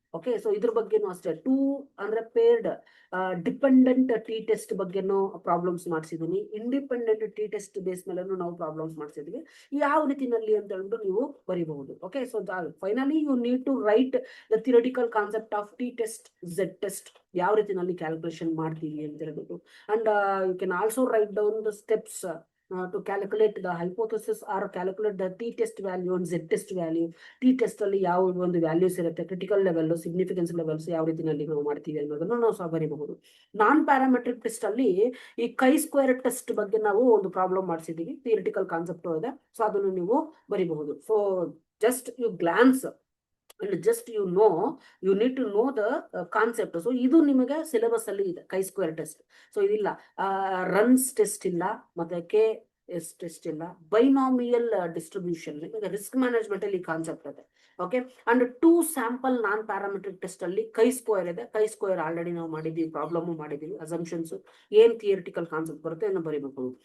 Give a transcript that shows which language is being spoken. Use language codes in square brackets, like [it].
[kn] Okay, so ಇದ್ರ ಬಗ್ಗೆನೂ ಅಷ್ಟೇ 2 ಅಂದ್ರೆ ಪೇರ್ಡ್ ಡಿಪೆಂಡೆಂಟ್ ಟಿ ಟೆಸ್ಟ್ ಬಗ್ಗೆನೂ problems ಮಾಡಿಸಿದೀನಿ. Independent T test base ಮೇಲೂ ನಾವು ಪ್ರಾಬ್ಲಮ್ಸ್ ಮಾಡಿಸಿದ್ವಿ. ಯಾವ ರೀತಿನಲ್ಲಿ ಅಂತ ಹೇಳ್ಬಿಟ್ಟು ನೀವು ಬರೀಬಹುದು. [en] okay, so finally you need to write the theoretical concept of T test, Z test, [kn] ಯಾವ ರೀತಿನಲ್ಲಿ ಕ್ಯಾಲ್ಕುಲೇಷನ್ ಮಾಡ್ತೀವಿ ಅಂತ ಹೇಳ್ಬಿಟ್ಟು. [en] And you can also write down the steps to calculate the hypothesis or calculate the t test value and z test value. [kn] t test ಅಲ್ಲಿ ಯಾವ ಒಂದು values ಇರುತ್ತೆ, critical level, significance levels ಯಾವ ರೀತಿಯಲ್ಲಿ ನಾವು ಮಾಡ್ತೀವಿ ಅನ್ನೋದನ್ನು ನಾವು ಸಹ ಬರೀಬಹುದು. ನಾನ್ ಪ್ಯಾರಾಮೆಟ್ರಿಕ್ ಟೆಸ್ಟ್ ಅಲ್ಲಿ ಈ ಕೈ ಸ್ಕ್ವೇರ್ ಟೆಸ್ಟ್ ಬಗ್ಗೆ ನಾವು ಒಂದು ಪ್ರಾಬ್ಲಮ್ ಮಾಡಿಸಿದೀವಿ. ಥಿಯರಿಟಿಕಲ್ ಕಾನ್ಸೆಪ್ಟ್ ಇದೆ, ಸೊ ಅದನ್ನು ನೀವು ಬರೀಬಹುದು. [en] So just you glance and just you need to know the concept. [kn] So ಇದು ನಿಮಗೆ ಸಿಲೆಬಸ್ ಅಲ್ಲಿ ಇದೆ, ಕೈ ಸ್ಕ್ವೇರ್ ಟೆಸ್ಟ್. ಸೊ ಇದಿಲ್ಲ, ರನ್ಸ್ ಟೆಸ್ಟ್ ಇಲ್ಲ, ಮತ್ತೆ ಕೆ ಎಸ್ ಟೆಸ್ಟ್ ಇಲ್ಲ, ಬೈನಾಮಿಯಲ್ ಡಿಸ್ಟ್ರಿಬ್ಯೂಷನ್, ರಿಸ್ಕ್ ಮ್ಯಾನೇಜ್ಮೆಂಟ್ ಅಲ್ಲಿ ಕಾನ್ಸೆಪ್ಟ್ ಇದೆ. Okay, and 2 sample non parametric test ಅಲ್ಲಿ ಕೈ ಸ್ಕ್ವೇರ್ ಇದೆ. ಕೈ ಸ್ಕ್ವೇರ್ ಆಲ್ರೆಡಿ ನಾವು ಮಾಡಿದೀವಿ, ಪ್ರಾಬ್ಲಮ್ ಮಾಡಿದೀವಿ. ಅಸಂಪ್ಷನ್ಸ್ ಏನ್ ಥಿಯರಿಟಿಕಲ್ ಕಾನ್ಸೆಪ್ಟ್ ಬರುತ್ತೆ ಅನ್ನು ಬರೀಬೇಕು.